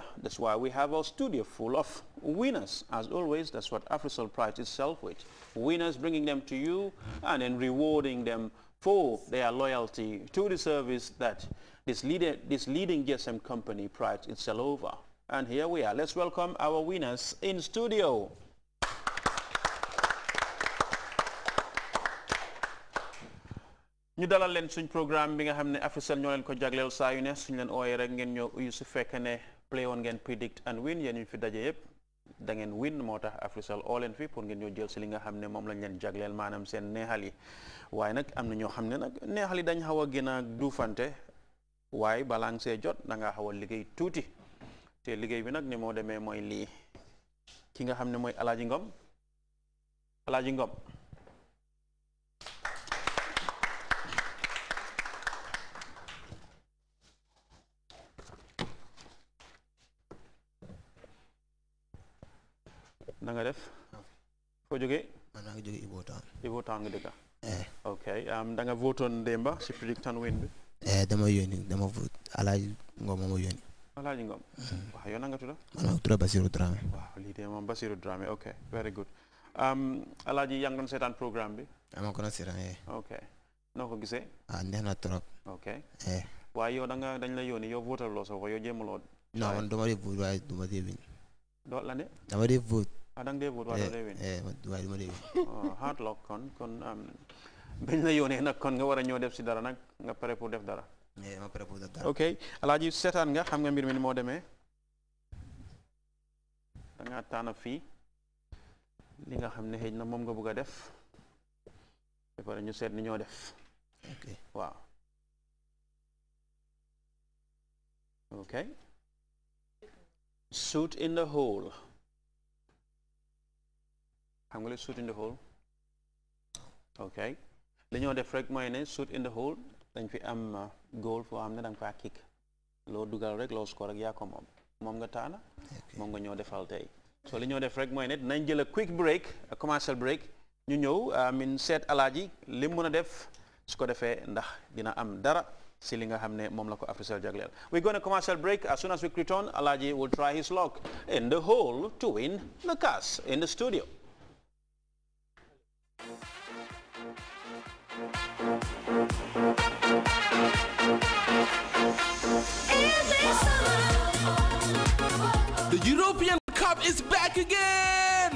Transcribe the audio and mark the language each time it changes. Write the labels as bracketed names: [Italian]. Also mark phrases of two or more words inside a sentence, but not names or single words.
[English] That's why we have our studio full of winners. As always, that's what AfriSol prides itself with. Winners, bringing them to you and then rewarding them for their loyalty to the service that this leading GSM company prides itself over. And here we are. Let's welcome our winners in studio. [Wolof] ñu dalal leen suñ programme bi nga xam ne AfriSol ñoo leen ko jagleel saa yu ne suñ leen ooyee rek ngeen ñoo uyu su fekk ne play on ngeen [English] predict and win [Wolof] yéen ñu fi daje yëpp da ngeen win moo tax AfriSol oo leen fi pour ngeen ñoo jël si li nga xam ne moom lañ leen jagleel maanaam seen neexal yi waaye nag am na ñoo xam ne nag neexal yi dañ xaw a gën a duufante waaye balaa nga see jot da ngaa xaw a liggéey tuuti te liggéey bi nag ni moo demee mooy lii ki nga xam ne mooy Alaaji Ngom da nga def foo jógee man maa ngi jógee Ibo Town nga dëkka ok da nga votoon démba si [English] predict and win [Wolof] bi dama vote Alaaji Ngom moo yónni Alaaji Ngom waaw yow na nga tudda man maa tudda Basiru Dramé waaw lii de moom Basiru Dramé ok [English] very good [Wolof] Alaaji yaa ngi doon seetaan programme bi ama ko na seetaan ok noo ko gisee neex na trop ok waaye yow dañ la yónni yow votal loo soo ko yow jéemuloo non man dama dee vote waaye duma dee win doo la ne dama dee vote da nga dee vote waaye doo dee win waaye duma dee win [English] hard luck [Wolof] kon bañ la yónnee nag kon nga war a ñëw def si dara nag nga pare pour def dara ma pare pour def dara ok Alaaji seetaan nga xam nga mbir mi ni moo demee da nga tànn fii li nga xam ne xëy na moom nga bëgg a def ba pare ñu seet ni ñoo def waaw ok [English] shoot in the hole [Wolof] xam nga li [English] shoot in the hole [Wolof] ok li ñoo def rek mooy ne [English] shoot in the [Wolof] hole dañ fi am goal foo xam ne da nga faa kick loo dugal rek loo score rek yaa ko moom nga taana moom nga ñoo defal tey so li ñoo def rek mooy ne dinañ jël [English] a quick break a commercial break [Wolof] ñu ñëw min seet Alaaji li mun a def su ko defee ndax dina am dara si li nga xam ne moom la ko AfriSol jagleel. [English] We're going to commercial break. As soon as we return, Alaaji will try his luck in the hole to win the cash in the studio. The European Cup is back again!